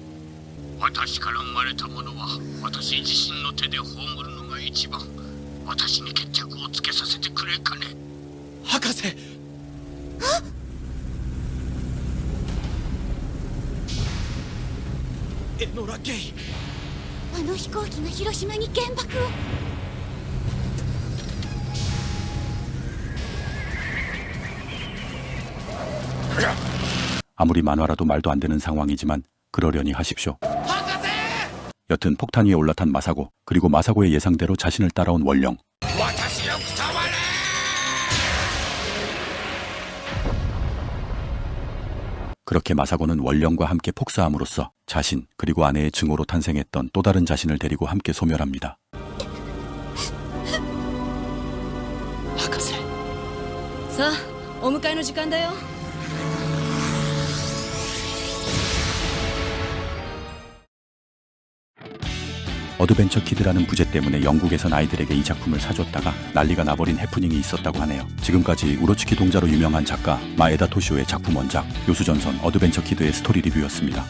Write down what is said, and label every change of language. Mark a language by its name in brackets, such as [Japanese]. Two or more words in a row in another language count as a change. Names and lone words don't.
[Japanese] 私から生まれたものは私自身の手で葬るのが一番。私に決着をつけさせてくれかね。博士、エノラ・ゲイ。あの飛行機が広島に原爆を。 [Korean] 아무리 만화라도 말도 안 되는 상황이지만 그러려니 하십시오. 여튼 폭탄 위에 올라탄 마사고, 그리고 마사고의 예상대로 자신을 따라온 원령. 그렇게 마사고는 원령과 함께 폭사함으로써 자신 그리고 아내의 증오로 탄생했던 또 다른 자신을 데리고 함께 소멸합니다. [Japanese] 博士、さあお迎えの時間だよ。 [Korean] 어드벤처 키드라는 부제 때문에 영국에선 아이들에게 이 작품을 사줬다가 난리가 나버린 해프닝이 있었다고 하네요. 지금까지 우로츠키 동자로 유명한 작가 마에다 토시오의 작품 원작 요수전선 어드벤처 키드의 스토리 리뷰였습니다.